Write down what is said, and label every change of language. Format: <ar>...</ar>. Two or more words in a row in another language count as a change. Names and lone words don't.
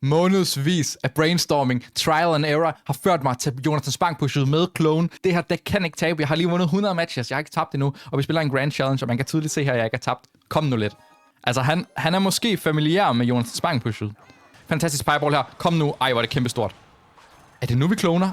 <da>Månedsvis af brainstorming,</da> <en>trial and error,</en> <da>har ført mig til Jonathan Spang-pushet med clone. Det her dæk kan ikke tabe. Jeg har lige vundet 100 matches. Jeg har ikke tabt endnu. Og vi spiller en Grand Challenge, og man kan tydeligt se her, at jeg ikke har tabt. Kom nu lidt. Altså, han er måske familiær med Jonathan Spang-pushet. Fantastisk fireball her. Kom nu. Ej, hvor er det kæmpestort. Er det nu, vi kloner?</da>